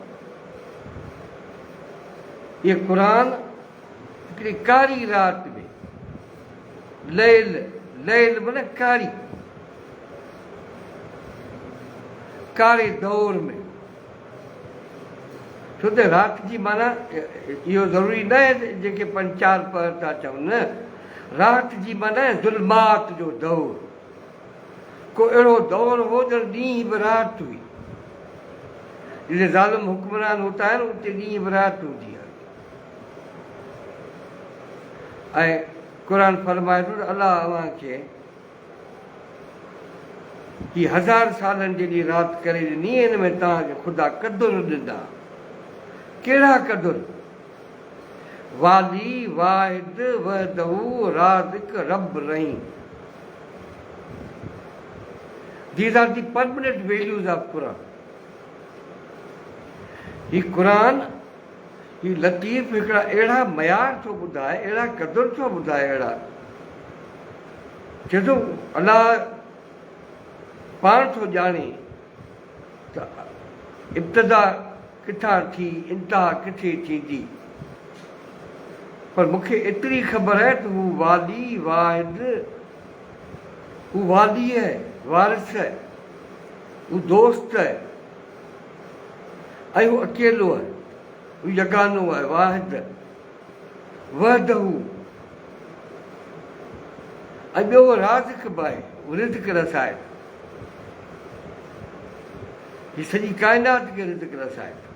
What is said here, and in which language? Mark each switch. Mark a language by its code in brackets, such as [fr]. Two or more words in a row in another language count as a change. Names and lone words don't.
[sd] इहो क़ुरान हिकिड़ी कारी राति में, लैल, लैल माना कारी, कारे दौर में, छो त राति जी माना इहो ज़रूरी न आहे जेके 5-4 पहर था चवनि, न, राति जी माना आहे ज़ुल्मात जो दौर। को अहिड़ो दौर हो ॼण ॾींहुं बि राति हुई, जिते ज़ालिम हुक्मरान होता है, उते ॾींहुं बि राति हूंदी आहे। ऐं क़ुरान फरमाए थो त अलाह अव्हांखे ही 1000 सालनि जहिड़ी राति करे ॾिनी, हिन में तव्हांखे ख़ुदा क़द्र ॾिना। कहिड़ा क़द्र? वाली वाहिद वहदहू राज़िक रब रहीम। [en] These are the permanent values of Quran. [sd] ही क़ुरान, ही लतीफ़ हिकिड़ा अहिड़ा मयार थो ॿुधाए, अहिड़ा क़द्र थो ॿुधाए, अहिड़ा चए थो अलाह पाण थो ॼाणे त इब्तिदा किथां थी, इंतिहा किथे थींदी, पर मूंखे एतिरी ख़बर आहे त हू वाली वाहिद, हू वाली है, वारिस है, हू दोस्त है, ऐं हू अकेलो आहे, हू यगानो आहे, वाहिद वहदहू, ऐं ॿियो राज़िक बि आहे, हू रिज़्क़ रसाए, ही सॼी काइनात खे रिज़्क़ रसाए।